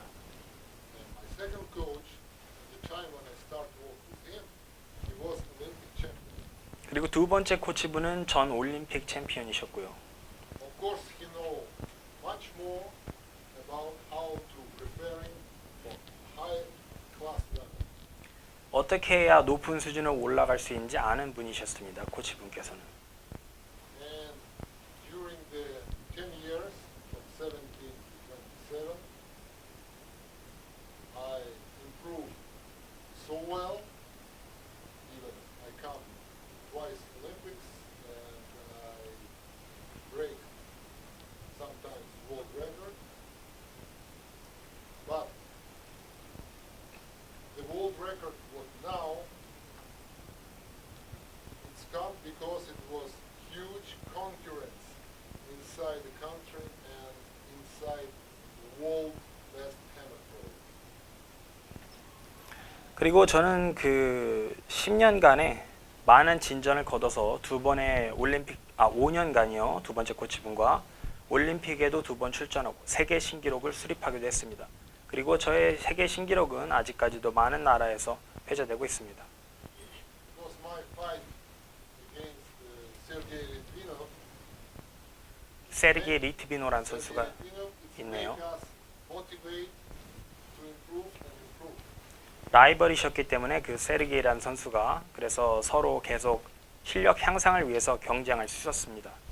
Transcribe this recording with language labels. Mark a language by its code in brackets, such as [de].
[en] And my second coach, at the time when I started working with him, he was Olympic champion. [ko] 그리고 두 번째 코치분은 전 올림픽 챔피언이셨고요. [en] Of course, he know much more about how to preparing for high class level. [ko] 어떻게 해야 높은 수준으로 올라갈 수 있는지 아는 분이셨습니다. 코치분께서는. [en] And during the 10 years, from 17 to 27, I improved so well, even I come twice Olympics, and I break sometimes world record. But the world record was now, it's come because it was huge concurrence inside the country and inside the world best amateur. [ko] 그리고 저는 그 10년간에 많은 진전을 거둬서 5년간이요. 두 번째 코치분과 올림픽에도 2번 출전하고 세계 신기록을 수립하기도 했습니다. 그리고 저의 세계 신기록은 아직까지도 많은 나라에서 회자되고 있습니다. [en] Because my fight against Sergei Litvinov, [ko] 세르게이 리트비노라는 선수가 [en] Litvinov, it's [ko] 있네요. [en] make us motivate to improve and improve. [ko] 라이벌이셨기 때문에 그 세르게이라는 선수가 그래서 서로 계속 실력 향상을 위해서 경쟁할 수 있었습니다.